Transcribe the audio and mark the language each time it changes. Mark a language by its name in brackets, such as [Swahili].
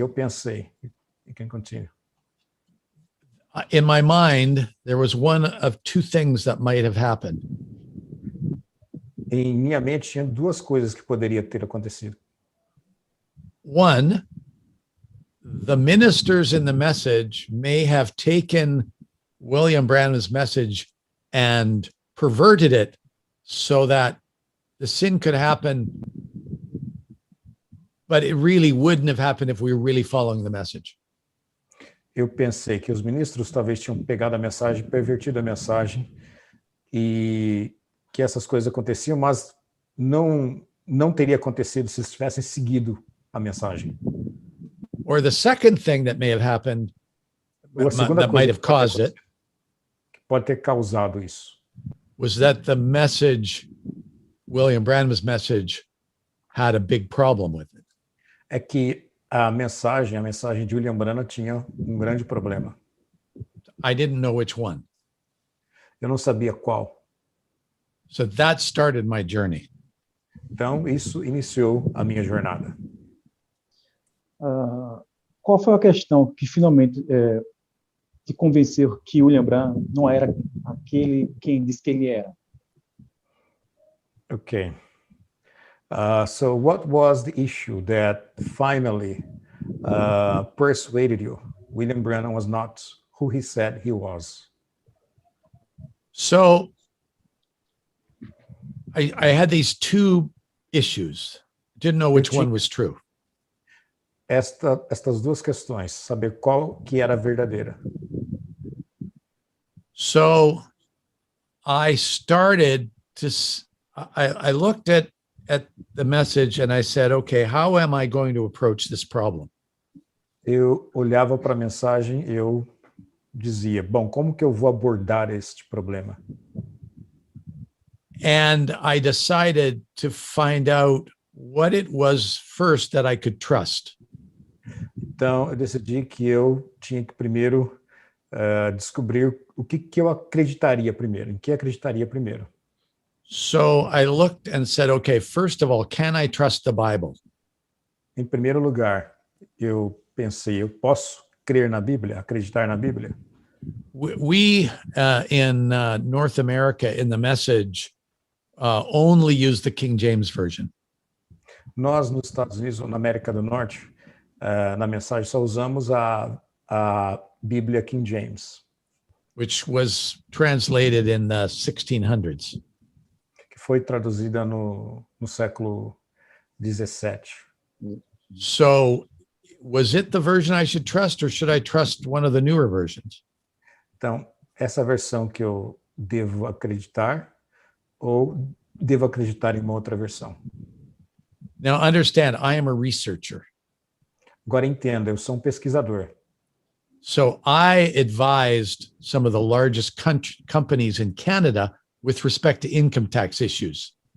[Portuguese] Eu pensei, [English] you can continue. In my mind, there was one of two things that might have happened. [Portuguese] Em minha mente tinha duas coisas que poderia ter acontecido. [English] One, the ministers in the message may have taken William Branham's message and perverted it so that the sin could happen, but it really wouldn't have happened if we were really following the message. [Portuguese] Eu pensei que os ministros talvez tinham pegado a mensagem, pervertido a mensagem, e que essas coisas aconteciam, mas não teria acontecido se eles tivessem seguido a mensagem. [English] Or the second thing that may have happened, that might have caused it, [Portuguese] que pode ter causado isso, [English] was that the message, William Branham's message, had a big problem with it. [Portuguese] é que a mensagem de William Branham tinha grande problema. [English] I didn't know which one. [Portuguese] Eu não sabia qual. [English] So that started my journey. [Portuguese] Então, isso iniciou a minha jornada. Qual foi a questão que finalmente te convenceu que William Branham não era aquele quem disse que ele era? [English] Okay. So what was the issue that finally persuaded you William Branham was not who he said he was? So I had these two issues. Didn't know which one was true. [Portuguese] Estas duas questões, saber qual que era verdadeira. [English] So I started to, I looked at the message and I said, okay, how am I going to approach this problem? [Portuguese] Eu olhava para a mensagem e eu dizia, bom, como que eu vou abordar este problema? [English] And I decided to find out what it was first that I could trust. [Portuguese] Então, eu decidi que eu tinha que primeiro descobrir o que eu acreditaria primeiro, em que acreditaria primeiro. [English] So I looked and said, okay, first of all, can I trust the Bible? [Portuguese] Em primeiro lugar, eu pensei, eu posso crer na Bíblia, acreditar na Bíblia? [English] We in North America, in the message, only use the King James Version. [Portuguese] Nós, nos Estados Unidos, ou na América do Norte, na mensagem só usamos a Bíblia King James, [English] which was translated in the 1600s. [Portuguese] Que foi traduzida no século 17. [English] So, was it the version I should trust, or should I trust one of the newer versions? [Portuguese] Então, essa versão que eu devo acreditar, ou devo acreditar em uma outra versão? [English] Now, understand, I am a researcher. [Portuguese] Agora entenda, eu sou pesquisador. [English] So I advised some of the largest companies in Canada with respect to income tax issues.